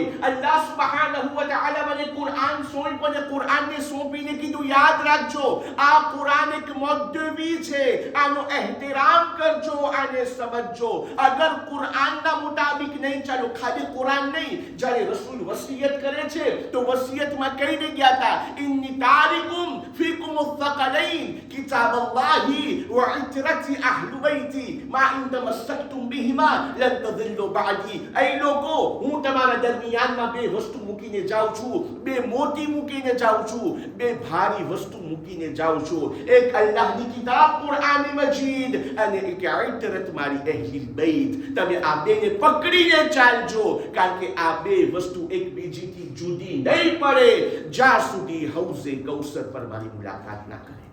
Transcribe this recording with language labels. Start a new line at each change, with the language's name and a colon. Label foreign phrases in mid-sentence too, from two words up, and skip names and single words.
Gujarati: અલ્લાહ
Arabic: سبحانه وتعالى
Gujarati: મને કુરાન સોંપ્યું અને કુરાનને સોંપીને કીધું યાદ રાખજો, આ કુરાન એક મુદ્દવી છે, આનો ehtiram કરજો, આને સમજજો. અગર કુરાનના મુતાબિક નહીં ચાલો, ખાલી કુરાન નહીં, જ્યારે રસૂલ વસિયત કરે છે તો વસિયતમાં કહીને ગયા હતા
Arabic: إني تارك فيكم الثقلين كتاب الله وعترتي أهل بيتي ما إن تمسكتم بهما لن تضلوا بعدي.
Gujarati: أي લોકો હું તમારા દરમિયાનમાં બે વસ્તુ મૂકીને જાઉં છું, બે મોટી મૂકીને જાઉં છું, બે ભારી વસ્તુ મૂકીને જાઉં છું. એક અલ્લાહની કિતાબ કુરાન મજીદ અને એક ઇતરત મારી અહેલ બૈત. તમે આ બેને પકડીને ચાલજો, કારણ કે આ બે વસ્તુ એકબીજીથી જુદી નહીં પડે જ્યાં સુધી હૌઝે કૌસર પર મારી મુલાકાત ના કરે.